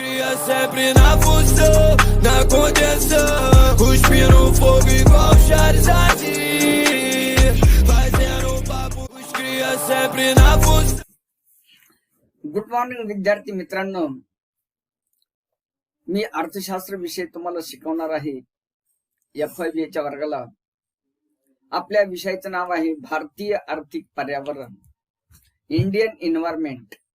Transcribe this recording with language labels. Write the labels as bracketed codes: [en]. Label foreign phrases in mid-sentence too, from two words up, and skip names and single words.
[pt] sempre na função, na contenção. Cuspindo fogo igual Charizard. Fazendo papo, os cria sempre na função. [en] Good morning [mr] विद्यार्थी मित्रांनो, मी अर्थशास्त्र विषय तुम्हाला शिकवणार आहे. FIBA च्या वर्गाला आपल्या विषयाचं नाव आहे भारतीय आर्थिक पर्यावरण, [en] Indian environment.